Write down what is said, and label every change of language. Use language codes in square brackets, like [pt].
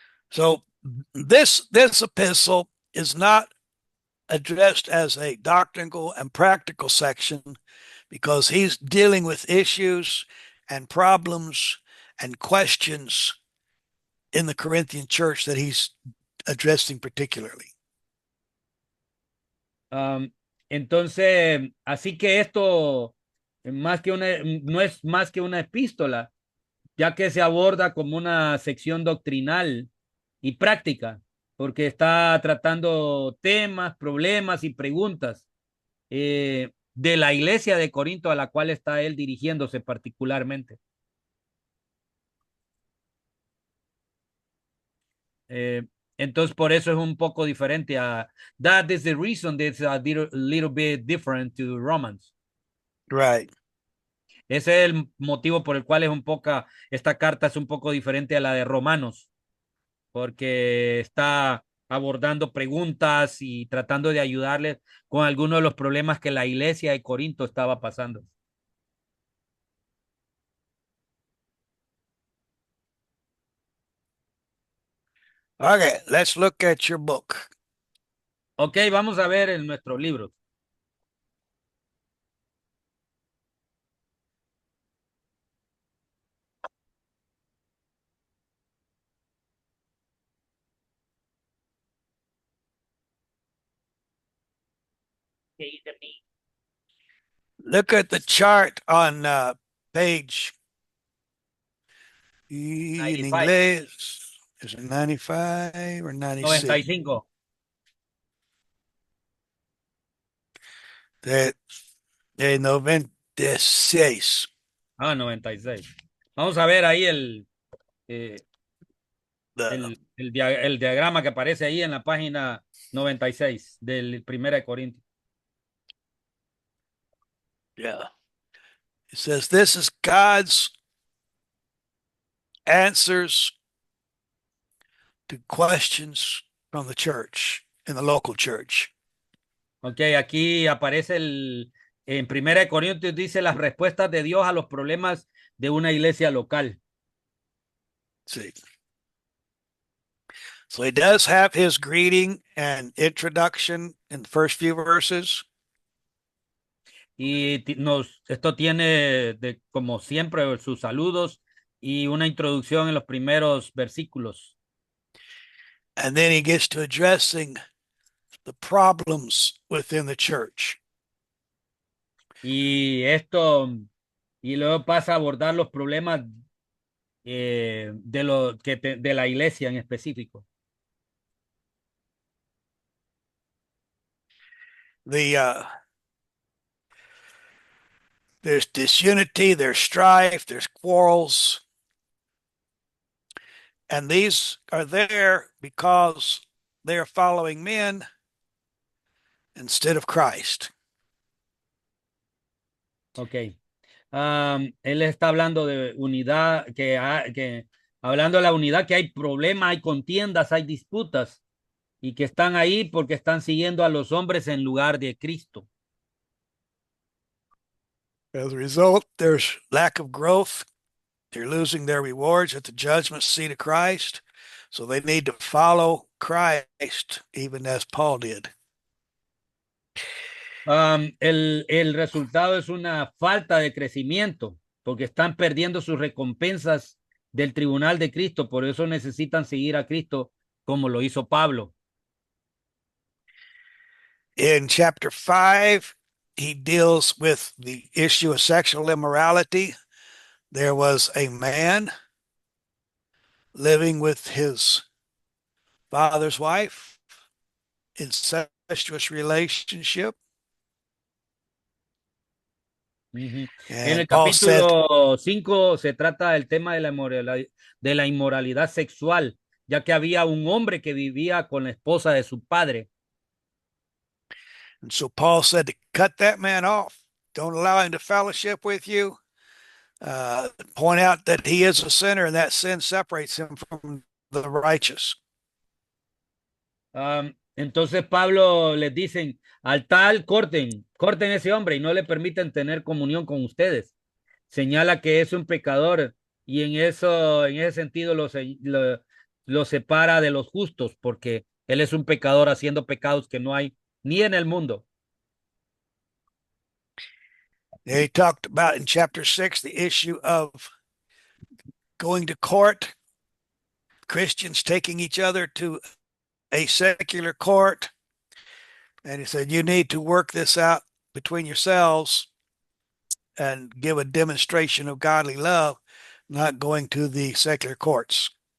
[en] So this epistle is not addressed as a doctrinal and practical section, because he's dealing with issues and problems and questions in the Corinthian church that he's addressing particularly. [es] Entonces, así que esto no es más que una epístola, ya que se aborda como una sección doctrinal y práctica, porque está tratando temas, problemas y preguntas de la iglesia de Corinto a la cual está él dirigiéndose particularmente. Eh, entonces, por eso es un poco diferente a [en] that is the reason that's a little bit different to Romans. Right. [es] Ese es el motivo por el cual esta carta es un poco diferente a la de Romanos, porque está abordando preguntas y tratando de ayudarles con algunos de los problemas que la iglesia de Corinto estaba pasando. [en] Okay, let's look at your book. [es] Ok, vamos a ver en nuestros libros. [en] Look at the chart on page, in 95, [es] inglés, [en] is it 95 or 96? 95. [es] De 96. 96. Vamos a ver ahí eh, [en] The, [es] el diagrama que aparece ahí en la página 96 del 1 de Corintios. [en] yeah. It says this is God's answers to questions from the church. in the local church. [es] Ok, aquí aparece en Primera de Corintios dice las respuestas de Dios a los problemas de una iglesia local. [en] See. So he does have his greeting and introduction in the first few verses. [es] Y esto tiene como siempre sus saludos y una introducción en los primeros versículos. [en] And then he gets to addressing the problems within the church. [es] Y esto, y luego pasa a abordar los problemas de la iglesia en específico. [en] There's disunity, there's strife, there's quarrels, and these are there because they are following men instead of Christ. Ok. [es] Él está hablando de unidad, hablando de la unidad, que hay problemas, hay contiendas, hay disputas, y que están ahí porque están siguiendo a los hombres en lugar de Cristo. [en] As a result, there's lack of growth. They're losing their rewards at the judgment seat of Christ. So they need to follow Christ, even as Paul did. [es] El resultado es una falta de crecimiento, porque están perdiendo sus recompensas del tribunal de Cristo, por eso necesitan seguir a Cristo como lo hizo Pablo. [en] In chapter 5, he deals with the issue of sexual immorality. There was a man living with his father's wife, incestuous relationship. [es] En el [en] And Paul said, [es] capítulo 5 se trata del tema de la inmoralidad sexual, ya que había un hombre que vivía con la esposa de su padre. [en] and so Paul said to cut that man off. Don't allow him to fellowship with you. Point out that he is a sinner and that sin separates him from the righteous. [es] Entonces Pablo les dicen, al tal corten ese hombre y no le permiten tener comunión con ustedes. Señala que es un pecador y en ese sentido lo separa de los justos porque él es un pecador haciendo pecados que no hay ni en el mundo. [en] He talked about in chapter 6 the issue of going to court, Christians taking each other to a secular court. And he said, you need to work this out between yourselves and give a demonstration of godly love, not going to the secular courts.